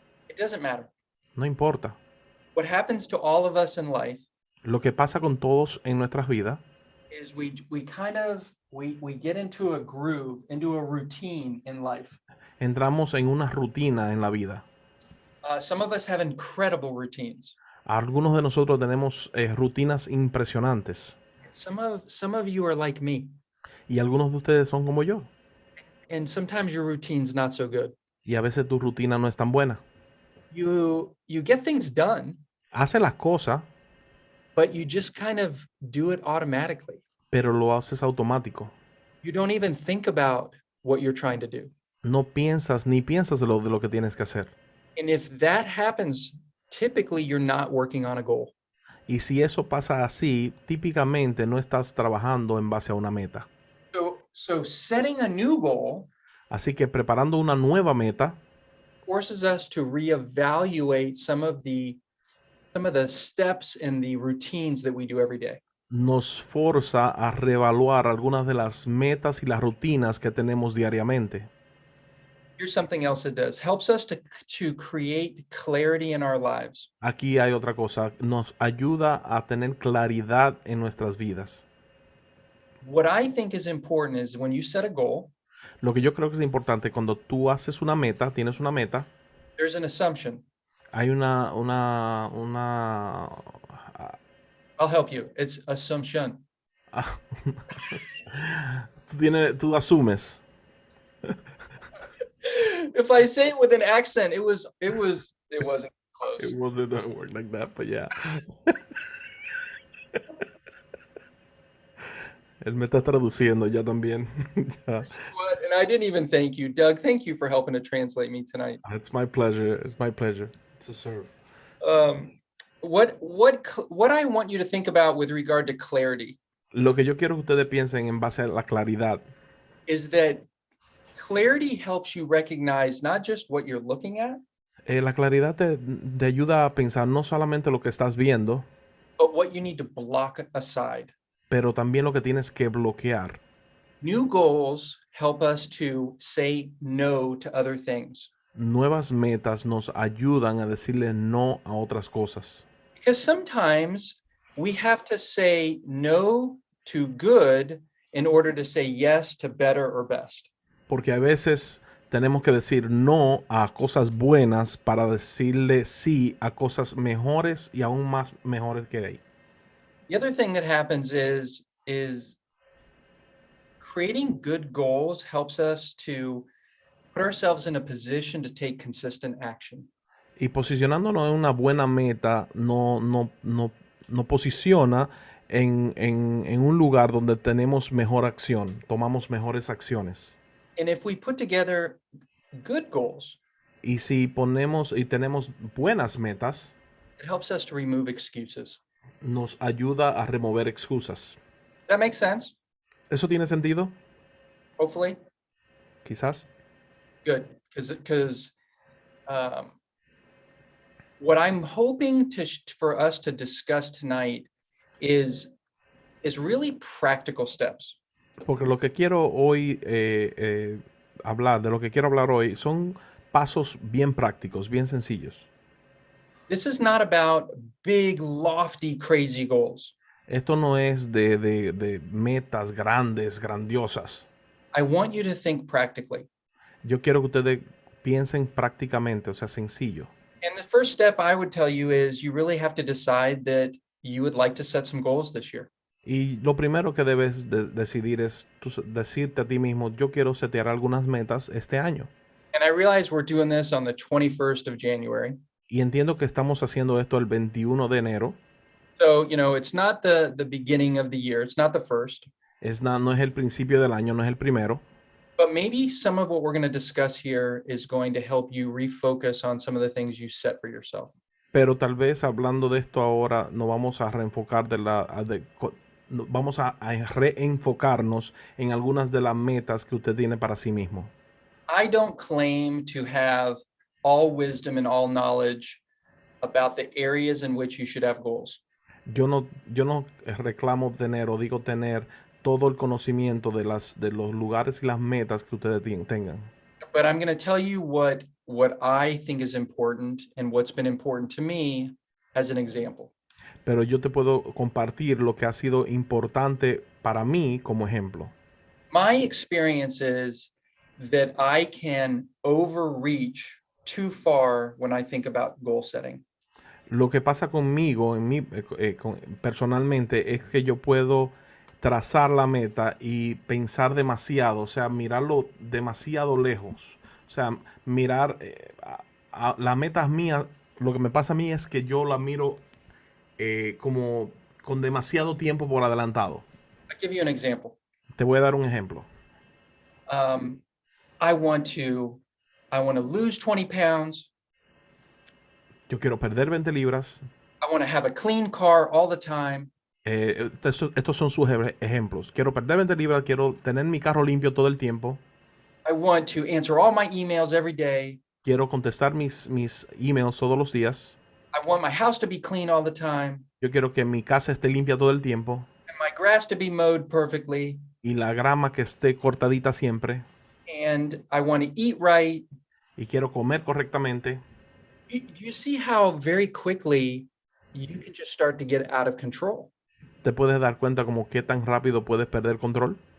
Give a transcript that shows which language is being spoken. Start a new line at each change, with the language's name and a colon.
English: it doesn't matter.
Spanish: no importa.
English: What happens to all of us in life
Spanish: Lo que pasa con todos en nuestras vidas
English: is we get into a groove, into a routine in life.
Spanish: entramos en una rutina en la vida.
English: Some of us have incredible routines.
Spanish: Algunos de nosotros tenemos rutinas impresionantes.
English: Some of you are like me.
Spanish: Y algunos de ustedes son como yo.
English: And sometimes your routine's not so good.
Spanish: Y a veces tu rutina no es tan buena.
English: You get things done,
Spanish: Hace las cosas,
English: but you just kind of do it automatically.
Spanish: pero lo haces automático.
English: You don't even think about what you're trying to do.
Spanish: No piensas ni piensas de lo que tienes que hacer.
English: And if that happens, typically you're not working on a goal.
Spanish: Y si eso pasa así, típicamente no estás trabajando en base a una meta.
English: So setting a new goal
Spanish: Así que preparando una nueva meta
English: forces us to reevaluate some of the steps and the routines that we do every day.
Spanish: nos forza a reevaluar algunas de las metas y las rutinas que tenemos diariamente.
English: Here's something else it does. Helps us to create clarity in our lives.
Spanish: Aquí hay otra cosa, nos ayuda a tener claridad en nuestras vidas.
English: What I think is important is when you set a goal,
Spanish: Lo que yo creo que es importante cuando tú haces una meta, tienes una meta,
English: there's an assumption.
Spanish: hay una
English: I'll help you. It's assumption.
Spanish: tú asumes.
English: If I say it with an accent, it wasn't close. It wouldn't work like that, but yeah.
Spanish: Él me está traduciendo ya también. Ya.
English: And I didn't even thank you, Doug. Thank you for helping to translate me tonight. It's my pleasure. It's my pleasure to serve. What I want you to think about with regard to clarity
Spanish: Lo que yo quiero que ustedes piensen en base a la claridad
English: is that clarity helps you recognize not just what you're looking at,
Spanish: la claridad te ayuda a pensar no solamente lo que estás viendo,
English: but what you need to block aside.
Spanish: pero también lo que tienes que bloquear.
English: New goals help us to say no to other things.
Spanish: Nuevas metas nos ayudan a decirle no a otras cosas.
English: Because sometimes we have to say no to good in order to say yes to better or best.
Spanish: Porque a veces Tenemos que decir no a cosas buenas para decirle sí a cosas mejores y aún más mejores que hay.
English: The other thing that happens is creating good goals helps us to put ourselves in a position to take consistent action.
Spanish: Y posicionándonos en una buena meta no posiciona en un lugar donde tenemos mejor acción, tomamos mejores acciones.
English: And if we put together good goals,
Spanish: Y si ponemos y tenemos buenas metas,
English: it helps us to remove excuses.
Spanish: nos ayuda a remover excusas.
English: Does that make sense?
Spanish: ¿Eso tiene sentido?
English: Hopefully.
Spanish: Quizás.
English: Good, because what I'm hoping for us to discuss tonight is really practical steps.
Spanish: Porque lo que quiero hoy hablar, de lo que quiero hablar hoy, son pasos bien prácticos, bien sencillos.
English: This is not about big, lofty, crazy goals.
Spanish: Esto no es de metas grandes, grandiosas.
English: I want you to think practically.
Spanish: Yo quiero que ustedes piensen prácticamente, o sea, sencillo.
English: And the first step I would tell you is you really have to decide that you would like to set some goals this year.
Spanish: Y lo primero que debes decidir es decirte a ti mismo, yo quiero setear algunas metas este año.
English: And I realize we're doing this on the 21st of January.
Spanish: Y entiendo que estamos haciendo esto el 21 de enero.
English: So, it's not the beginning of the year. It's not the first.
Spanish: No es el principio del año, no es el primero.
English: But maybe some of what we're going to discuss here is going to help you refocus on some of the things you set for yourself.
Spanish: Pero tal vez hablando de esto ahora nos vamos a reenfocar vamos a reenfocarnos en algunas de las metas que usted tiene para sí mismo.
English: I don't claim to have all wisdom and all knowledge about the areas in which you should have goals.
Spanish: Yo no reclamo tener o digo tener todo el conocimiento de los lugares y las metas que ustedes tengan.
English: But I'm going to tell you what I think is important and what's been important to me as an example.
Spanish: Pero yo te puedo compartir lo que ha sido importante para mí como ejemplo.
English: My experience is that I can overreach too far when I think about goal setting.
Spanish: Lo que pasa conmigo, personalmente, es que yo puedo trazar la meta y pensar demasiado, o sea, mirarlo demasiado lejos. O sea, mirar la meta mía, lo que me pasa a mí es que yo la miro como con demasiado tiempo por adelantado.
English: I'll give you an example.
Spanish: Te voy a dar un ejemplo.
English: I want to lose 20 pounds.
Spanish: Yo quiero perder 20 libras.
English: I want to have a clean car all the time.
Spanish: Estos son sus ejemplos. Quiero perder 20 libras, quiero tener mi carro limpio todo el tiempo.
English: I want to answer all my emails every day.
Spanish: Quiero contestar mis emails todos los días.
English: I want my house to be clean all the time.
Spanish: Yo quiero que mi casa esté limpia todo el tiempo.
English: And my grass to be mowed perfectly.
Spanish: Y la grama que esté cortadita siempre.
English: And I want to eat right.
Spanish: Y quiero comer correctamente.
English: Do you see how very quickly you can just start to get out of control?
Spanish: ¿Te puedes dar cuenta como qué tan rápido puedes perder control?